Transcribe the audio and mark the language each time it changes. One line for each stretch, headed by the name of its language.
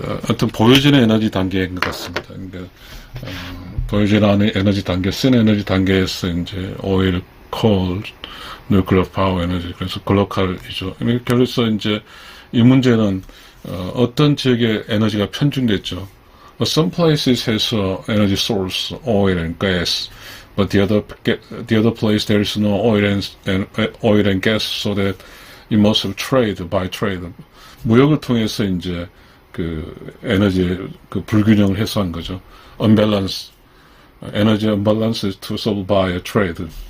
Korean: 어떤 보여지는 에너지 단계인 것 같습니다. 그러니까 보여지는 에너지 단계, Seen 에너지 단계에서 이제 오일, 콜, nuclear power 에너지, 그래서 글로컬이죠. 그래서 이제 이 문제는 어떤 지역에 에너지가 편중됐죠.
English: Some places has energy source, oil and gas, but the other place there is no oil and gas, so that it must have trade by trade.
Korean: 무역을 통해서 이제 그 에너지 그 불균형을 해소한 거죠.
English: Unbalance, energy unbalance is to solve by a trade.